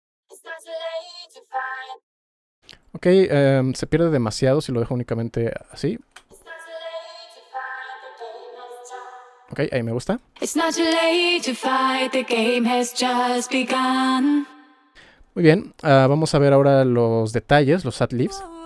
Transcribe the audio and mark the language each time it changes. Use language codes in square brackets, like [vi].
[en] It's not too late to fight. [es] Ok, se pierde demasiado si lo dejo únicamente así. [en] It's not too late to fight, the game has just. [es] Ok, ahí me gusta. [en] It's not too late to fight, the game has just begun. [es] Muy bien, vamos a ver ahora los detalles, los ad-libs.